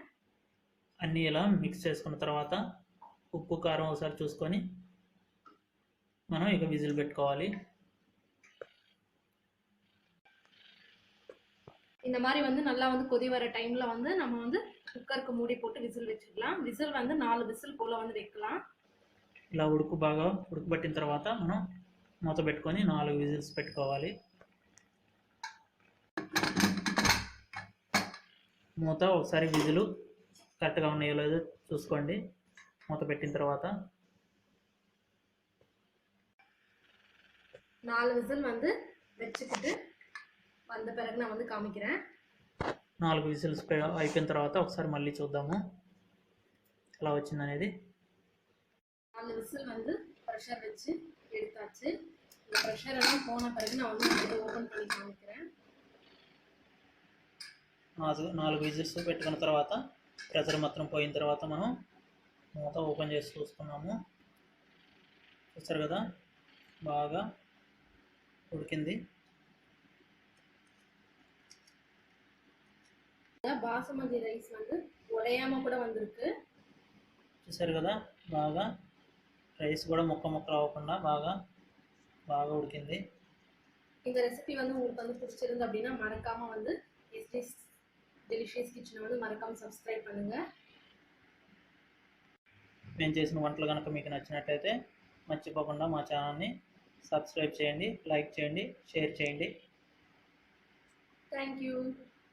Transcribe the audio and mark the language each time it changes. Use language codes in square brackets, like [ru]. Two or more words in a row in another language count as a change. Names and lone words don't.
[te] అన్నీ ఇలా మిక్స్ చేసుకున్న తర్వాత ఉప్పు కారం ఒకసారి చూసుకొని మనం ఇక విజిల్ పెట్టుకోవాలి. [ta] இந்த மாதிரி வந்து நல்லா வந்து கொதி வர டைமில் வந்து நம்ம வந்து குக்கருக்கு மூடி போட்டு விசில் வச்சுக்கலாம். விசில் வந்து 4 விசில் போல் வந்து வைக்கலாம். [te] ఇలా బాగా ఉడకబెట్టిన తర్వాత మనం మూత పెట్టుకొని 4 విజిల్స్ పెట్టుకోవాలి. మూత ఒకసారి విజిల్ కరెక్ట్గా ఉన్నాయో లేదో చూసుకోండి. మూత పెట్టిన తర్వాత [ta] 4 విజిల్ வந்து வச்சுக்கிட்டு வந்த பிறகு நான் வந்து காமிக்கிறேன். [te] 4 విజిల్స్ అయిపోయిన తర్వాత ఒకసారి మళ్ళీ చూద్దాము ఎలా వచ్చిందనేది. [ta] 4 విజిల్ வந்து ப்ரெஷர் வச்சு எடுத்தாச்சு. இந்த ப்ரெஷர் எல்லாம் போன பிறகு நான் வந்து இதை ஓப்பன் பண்ணி காமிக்கிறேன். [te] 4 విజిల్స్ పెట్టుకున్న తర్వాత ప్రెషర్ మొత్తం పోయిన తర్వాత మనం మూత ఓపెన్ చేసి చూసుకున్నాము. చూస్తారు కదా బాగా ఉడికింది. [ta] பாசுமதி ரைஸ் வந்து உடையாம கூட வந்திருக்கு. [te] చూసారు కదా బాగా రైస్ కూడా ముక్కలు అవ్వకుండా బాగా ఉడికింది. [ta] இந்த ரெசிபி வந்து உங்களுக்கு வந்து பிடிச்சிருந்து அப்படின்னா மறக்காம வந்து எஸ்டிஸ் டெலிஷியஸ் கிச்சனை வந்து மறக்காம சப்ஸ்கிரைப் பண்ணுங்க. [te] మేము చేసిన వంటలు కనుక మీకు నచ్చినట్లయితే మర్చిపోకుండా మా ఛానల్ని సబ్స్క్రైబ్ చేయండి, లైక్ చేయండి, షేర్ చేయండి. [en] thank you.